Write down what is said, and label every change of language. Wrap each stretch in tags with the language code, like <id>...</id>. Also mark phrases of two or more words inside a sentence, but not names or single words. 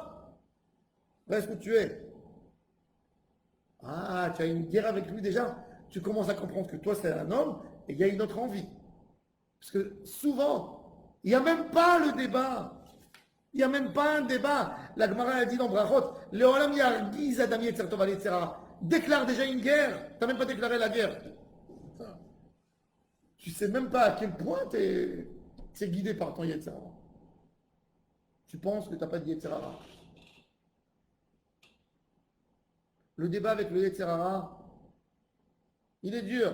<fr>Reste où tu es. Ah, tu as une guerre avec lui déjà. Tu commences à comprendre que toi, c'est un homme et il y a une autre envie. Parce que souvent, il n'y a même pas le débat. Il n'y a même pas un débat. La Gemara a dit dans Brachot,</fr> <he>לעולם ירגיז אדם יצר טוב על יצר הרע.</he> <fr>Déclare déjà une guerre. Tu n'as même pas déclaré la guerre. Tu ne sais même pas à quel point tu es guidé par ton</fr> <he>יצר הרע.</he> <fr>Tu penses que tu n'as pas de</fr> <he>יצר הרע.</he> <fr>Le débat avec le</fr> <he>יצר הרע,</he> <fr>il est dur.</fr>